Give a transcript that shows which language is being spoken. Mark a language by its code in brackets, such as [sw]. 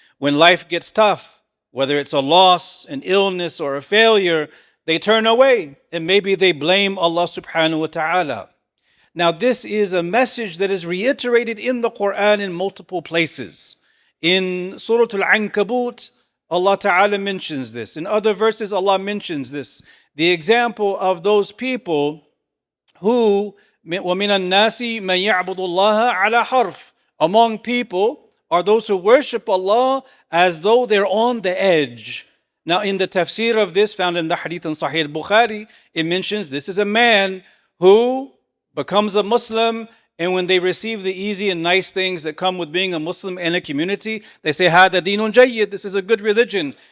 [en] When life gets tough, whether it's a loss, an illness, or a failure, they turn away. And maybe they blame Allah subhanahu wa ta'ala. Now, this is a message that is reiterated in the Qur'an in multiple places. In Surah Al-Ankabut, Allah Ta'ala mentions this. In other verses, Allah mentions this. The example of those people who, [ar] وَمِنَ النَّاسِ مَنْ يَعْبُدُ اللَّهَ عَلَى حَرْفٍ. [en] Among people are those who worship Allah as though they're on the edge. Now, in the tafsir of this, found in the hadith in Sahih Bukhari, it mentions this is a man who becomes a Muslim, and when they receive the easy and nice things that come with being a Muslim in a community, they say, [ar] هَذَا دِينٌ جَيِّد, [en] this is a good religion.